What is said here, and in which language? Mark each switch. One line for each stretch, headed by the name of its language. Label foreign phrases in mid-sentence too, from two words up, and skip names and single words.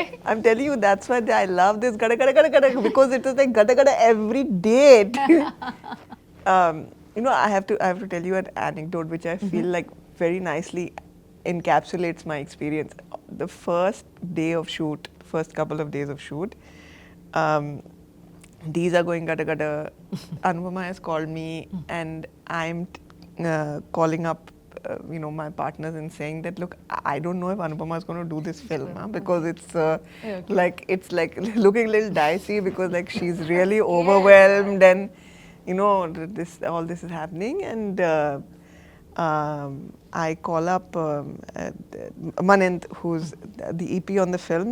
English: I'm telling you, that's why I love this gada gada gada gada because it was like gada gada every day. I have to tell you an anecdote which I feel like very nicely encapsulates my experience. The first day of shoot, first couple of days of shoot, these are going gada gada. Anupama has called me and I'm calling up my partners and saying that look, I don't know if Anupama is going to do this film because it's it's like looking a little dicey because like she's really overwhelmed and all this is happening and I call up Manent, who's the EP on the film.